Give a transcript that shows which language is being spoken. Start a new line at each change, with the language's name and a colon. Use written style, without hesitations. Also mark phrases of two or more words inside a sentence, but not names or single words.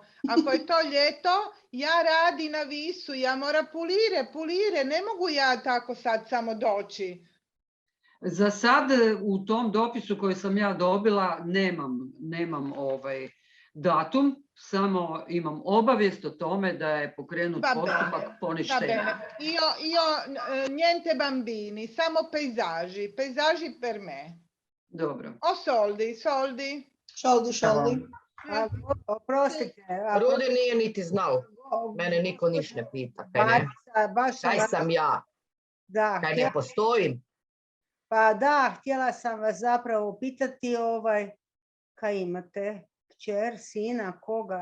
Croatian: Ako je to ljeto, ja radi na Visu, ja moram pulire, ne mogu ja tako sad samo doći. Za sad u tom dopisu koji sam ja dobila nemam datum, samo imam obavijest o tome da je pokrenut postupak poništenja.
Italian: Io niente bambini, samo paesaggi per me.
Croatian: Dobro. O soldi. Soldi. Oprostite. Rudi nije niti znao. Mene niko niš ne pita. Kaj sam ja? Kaj ne postojim? Pa da, htjela sam vas zapravo pitati kaj imate? Kćer, sina, koga?